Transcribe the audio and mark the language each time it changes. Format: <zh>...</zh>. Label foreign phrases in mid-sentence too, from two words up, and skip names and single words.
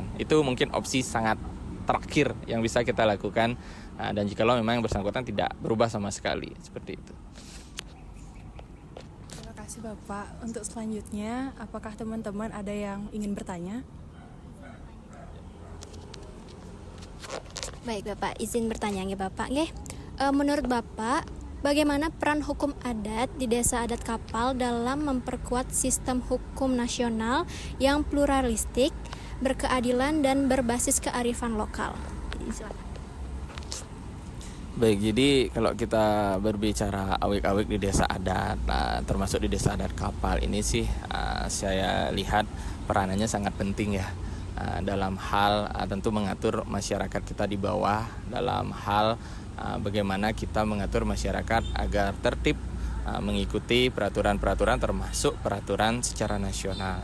<id>Itu mungkin opsi sangat terakhir yang bisa kita lakukan, dan jikalau memang yang bersangkutan tidak berubah sama sekali, seperti itu. Terima kasih Bapak. Untuk selanjutnya, apakah teman-teman ada yang ingin bertanya? Baik Bapak, izin bertanya nggih Bapak nggih. Menurut Bapak, bagaimana peran hukum adat di desa adat Kapal dalam memperkuat sistem hukum nasional yang pluralistik, berkeadilan dan berbasis kearifan lokal? Silakan. Baik, jadi kalau kita berbicara awik-awik di desa adat, termasuk di desa adat Kapal ini sih saya lihat peranannya sangat penting ya, dalam hal tentu mengatur masyarakat kita di bawah, dalam hal bagaimana kita mengatur masyarakat agar tertib mengikuti peraturan-peraturan termasuk peraturan secara nasional.</id>